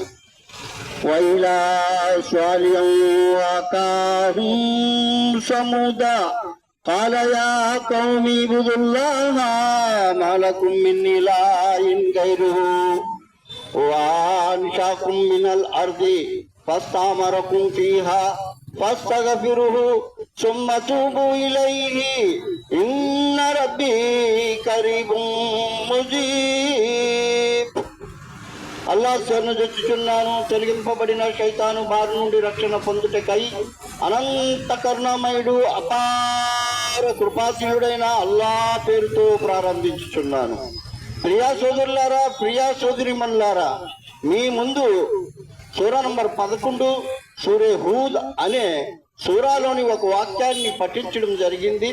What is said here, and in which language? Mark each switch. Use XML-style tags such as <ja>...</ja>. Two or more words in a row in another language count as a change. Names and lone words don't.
<ar>و إلى صالحا و أخاهم ثمود قال يا قوم اعبدوا الله ما لكم من إله غيره و أنشأكم من الأرض فاستعمركم فيها فاستغفروه ثم توبوا إليه إن ربي قريب مجيب.</ar> <te>అల్లాహ్ శరణు జొచ్చుచున్నాను, తొలగింపబడిన శైతాను బారి నుండి రక్షణ పొందుటకై అనంత కరుణామయుడు అపార కృపాశీలుడైన అల్లాహ్ పేరుతో ప్రారంభించుచున్నాను. ప్రియా సోదరులారా, ప్రియా సోదరిమణులారా, మీ ముందు సూరా నంబర్ 11 సూరే హూద్ అనే సూరాలోని ఒక వాక్యాన్ని పఠించడం జరిగింది.</te>